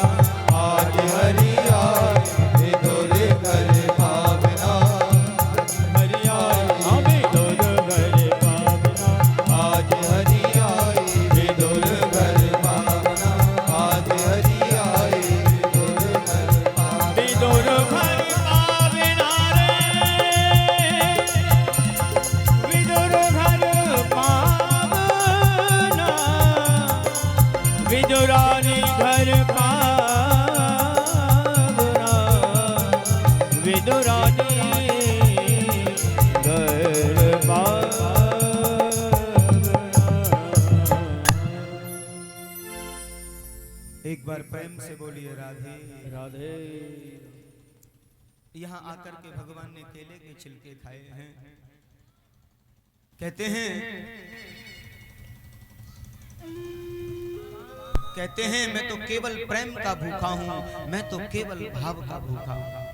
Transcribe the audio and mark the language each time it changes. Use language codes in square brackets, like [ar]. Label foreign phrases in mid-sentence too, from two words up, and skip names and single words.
[hi] आज हरि आए विदुर घर पावना। हरि आए विदुर घर पावना। आज हरि आए विदुर घर पावना। आज हरि आए विदुर घर पावना। विदुर घर पावना रे, विदुर घर पावना। विदुरानी घर पावना, विदुरानी घर पावना। एक बार प्रेम से बोलिए राधे राधे। यहाँ आकर के भगवान ने केले के छिलके खाए हैं। कहते हैं मैं तो केवल प्रेम का भूखा हूं, मैं तो केवल भाव का भूखा हूं।